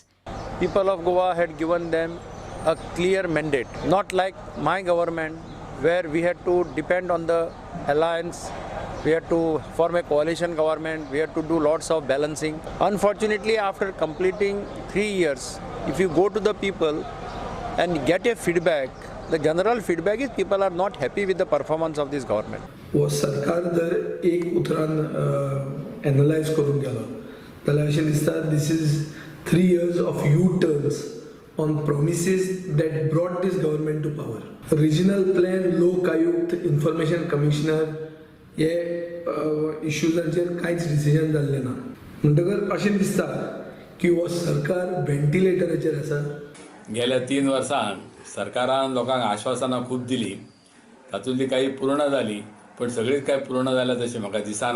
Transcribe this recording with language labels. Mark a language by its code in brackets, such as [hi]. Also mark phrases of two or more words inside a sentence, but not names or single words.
[en] People of Goa had given them a clear mandate, not like my government where we had to depend on the alliance. We had to form a coalition government, we had to do lots of balancing. Unfortunately, after completing 3 years, if you go to the people and get a feedback, the general feedback is people are not happy with the performance of this government. [kok] वो सरकार जर एक उतरान एनालाइज करून गेलो जाल्यार अशें दिसता [en] this is 3 years of U-turns on promises that brought this government to power. Regional plan, [kok] लोक आयुक्त, [en] information commissioner [kok] हे इश्यूजांचेर कांयच डिसिजन जाल्लें ना. म्हणटकर अशें दिसता की हो सरकार व्हेंटिलेटराचेर आसा. गेल्या 3 वर्सांत सरकारान लोकांक आश्वासनां खूब दिली, तातूंतली काही पूर्ण जाली, पण सगळीच काय पूर्ण जाल्या तशें म्हाका दिसना.